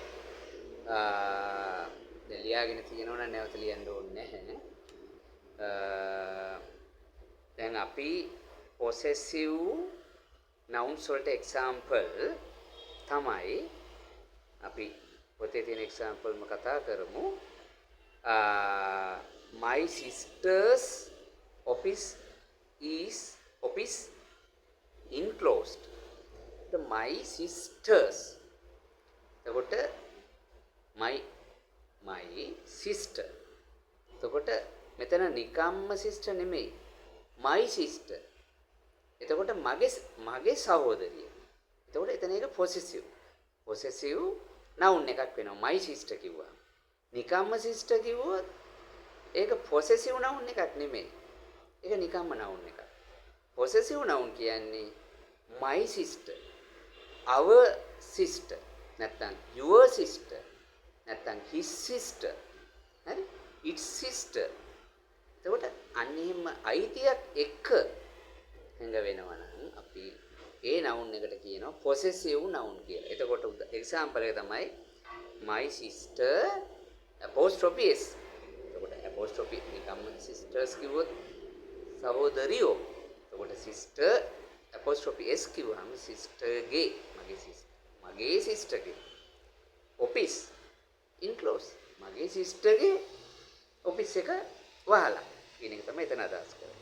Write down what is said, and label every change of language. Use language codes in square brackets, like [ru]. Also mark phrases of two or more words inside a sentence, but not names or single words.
[si] දැන් ලියාගෙන තියෙනවා නම් නැවත ලියන්න ඕනේ නැහැ. දැන් අපි [en] possessive nouns [si] වලට example තමයි අපි පොතේ තියෙන example ම කතා කරමු. [en] My sister's office is enclosed. The my sisters. එතකොට my sister. [si] එතකොට මෙතන නිකම්ම sister නෙමෙයි. [en] my sister. [si] එතකොට මගේ සහෝදරිය. එතකොට එතන එක [en] possessive noun [si] එකක් වෙනවා. [en] my sister [si] කිව්වා. නිකම්ම sister කිව්වොත් ඒක [en] possessive noun [si] එකක් නෙමෙයි. ඒක නිකම්ම noun එකක්. [en] possessive noun [si] කියන්නේ [en] my sister, our sister, [si] නැත්නම් [en] your sister, [si] නැත්නම් [en] his sister, [si] හරි? [en] its sister. [si] එතකොට අන්න එහෙම අයිතියක් එක්ක හංග වෙනවා නම් අපි ඒ noun එකට කියනවා [en] possessive noun [si] කියලා. එතකොට example එක තමයි [en] my sister apostrophe s. [si] එතකොට apostrophe නිකම්ම sisters කිව්වොත් සහෝදරියෝ. එතකොට [en] sister apostrophe s [si] කිව්වම sister ගේ මගේ sister ගේ [en] office enclose [si] මගේ sister ගේ office එක වහලා කියන එක තමයි එතන අදහස් කරන්නේ.